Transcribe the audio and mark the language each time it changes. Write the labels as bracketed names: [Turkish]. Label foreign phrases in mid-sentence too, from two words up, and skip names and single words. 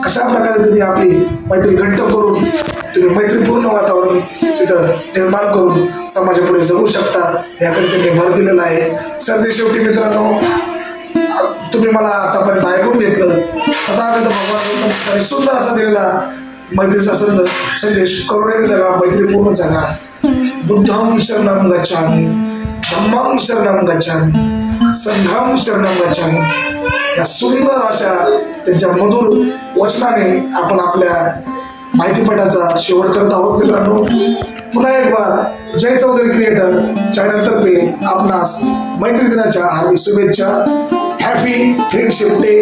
[Marathi] कशा प्रकारे तुम्ही आपली मैत्री घट्ट करून तुम्ही मैत्रीपूर्ण वातावरण तिथं निर्माण करून समाजापुढे जगू शकता याकडे त्यांनी भर दिलेला आहे. सरते शेवटी मित्रांनो, तुम्ही मला आतापर्यंत ऐकून घेतलं. तथागत भगवान गौतम बुद्धांनी सुंदर असा दिलेला मैत्रीचा संदेश, करुणेने जगा, मैत्रीपूर्ण जगा. [Pali] बुद्धं शरणं गच्छामि, धम्मं शरणं गच्छामि, संघं शरणं गच्छामि. [Marathi] या सुंदर अशा त्यांच्या मधुर वचनाने आपण आपल्या माहितीपटाचा शेवट करत आहोत. मित्रांनो, पुन्हा [Hindi] एक बार [Marathi] जय चौधरी क्रिएटर चॅनल तर्फे आपणास मैत्री दिनाच्या हार्दिक शुभेच्छा. [English] Happy Friendship Day.